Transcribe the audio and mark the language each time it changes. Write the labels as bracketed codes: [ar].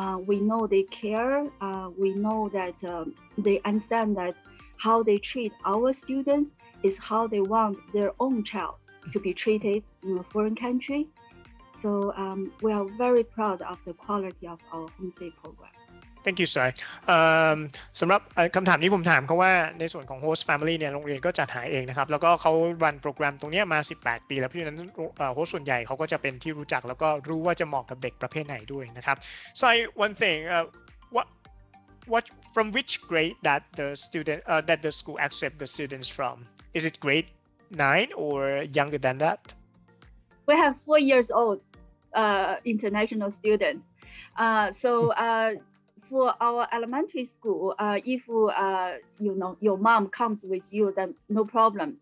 [en] We know they care. We know that they understand that how they treat our students is how they want their own child to be treated in a foreign country. So we are very proud of the quality of our homestay program. Thank you, Sai. [th] สำหรับคำถามนี้ผมถามเขาว่าในส่วนของ host family เนี่ยโรงเรียนก็จัดหาเองนะครับแล้วก็เขารันโปรแกรมตรงนี้มา18ปีแล้วเพราะฉะนั้นhost ส่วนใหญ่เขาก็จะเป็นที่รู้จักแล้วก็รู้ว่าจะเหมาะกับเด็กประเภทไหนด้วยนะครับ [en] Sai, one thing, what from which grade that the school accept the students from? Is it grade 9 or younger than that? We have 4 years old international student. So for our elementary school, if your mom comes with you, then no problem.